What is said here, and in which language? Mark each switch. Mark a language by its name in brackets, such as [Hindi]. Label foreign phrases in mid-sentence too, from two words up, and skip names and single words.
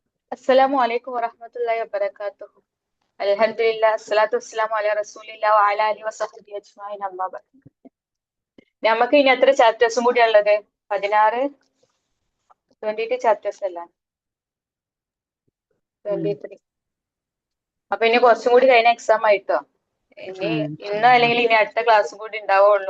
[Arabic] السلام عليكم ورحمة الله وبركاته. الحمد لله الصلاة والسلام على رسول الله وعلى آله وصحبه أجمعين أما بعد. [Malayalam] നമുക്ക് ഇനി എത്ര ചാപ്റ്റേഴ്സും കൂടി ഉള്ളത്? 16, 22 ചാപ്റ്റേഴ്സ് അല്ല, 23. അപ്പൊ ഇനി കുറച്ചും കൂടി കഴിഞ്ഞ എക്സാം ആയിട്ടോ. ഇന്ന് അല്ലെങ്കിൽ ഇനി അടുത്ത ക്ലാസ്സും കൂടി ഉണ്ടാവുള്ളൂ.